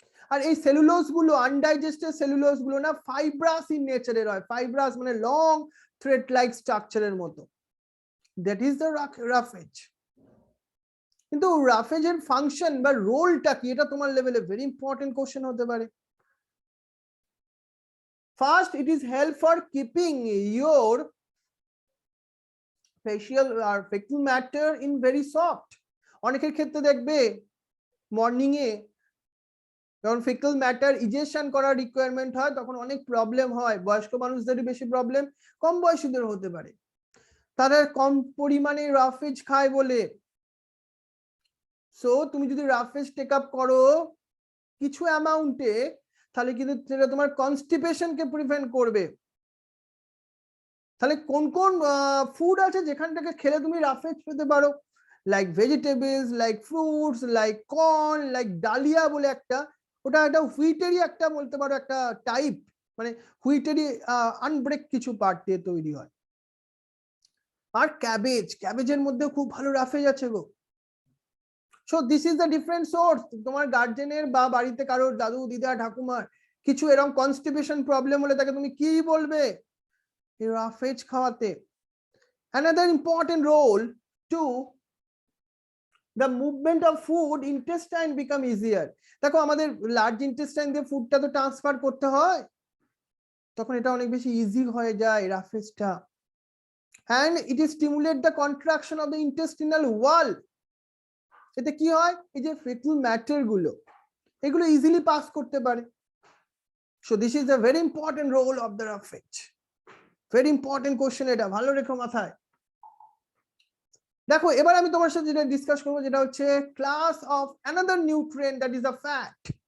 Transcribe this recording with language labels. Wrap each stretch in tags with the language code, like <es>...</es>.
<bn>আর এই সেলুলোজ গুলো, undigested cellulose গুলো না ফাইব্রাস ইন নেচারের হয়। ফাইব্রাস মানে লং থ্রেড লাইক স্ট্রাকচারের মতো।</bn> <en>That is the roughage.</en> <bn>কিন্তু রাফেজের ফাংশন বা রোলটা কি, এটা তোমার লেভেলে ভেরি ইম্পর্টেন্ট কোশ্চেন হতে পারে।</bn> <en>First, it is help for keeping your facial or fecal matter in very soft.</en> <bn>অনেকের ক্ষেত্রে দেখবে মর্নিং এ যখন ফিকাল ম্যাটার ইজেকশন করার রিকোয়ারমেন্ট হয়, তখন অনেক প্রবলেম হয়। বয়স্ক মানুষদেরই বেশি প্রবলেম, কম বয়সীদের হতে পারে। তারা কম পরিমাণে রাফেজ খায় বলে। সো তুমি যদি রাফেজ টেক আপ করো কিছু অ্যামাউন্টে, তাহলে কিন্তু সেটা তোমার কনস্টিপেশনকে প্রিভেন্ট করবে। তাহলে কোন কোন ফুড আছে যেখান থেকে খেলে তুমি রাফেজ পেতে পারো? Like vegetables, like fruits, like corn, like dahlia বলে একটা, ওটা একটা হুইটেরই একটা বলতে পারো একটা টাইপ, মানে হুইটেরই আনব্রেক কিছু পার্ট দিয়ে তৈরি হয়। আর ক্যাবেজের মধ্যে খুব ভালো রাফেজ আছে গো।</bn> <en>So this is the different source.</en> <bn>তোমার গার্জেনের বা বাড়িতে কারোর দাদু দিদা ঠাকুমার কিছু এরকম কনস্টিপেশন প্রবলেম হলে তাকে তুমি কি বলবে? রাফেজ খাওয়াতে।</bn> <en>Another important role to the movement of food intestine become easier.</en> <bn>দেখো আমাদের লার্জ ইন্টেস্টাইন দিয়ে ফুডটা তো ট্রান্সফার করতে হয়, তখন এটা অনেক বেশি ইজি হয়ে যায় রাফেজটা।</bn> <en>and it is stimulate the contraction of the intestinal wall.</en> <bn>এতে কি হয়, এই যে ফেটাল ম্যাটার গুলো এগুলো ইজিলি পাস করতে পারে।</bn> <en>So this is the very important role of the roughage.</en> <bn>Very important question, এটা ভালো রেখো মাথায়। দেখো এবার আমি তোমার সাথে যেটা ডিসকাস করবো যেটা হচ্ছে class of another nutrient,</bn> <en>That is the fat.</en>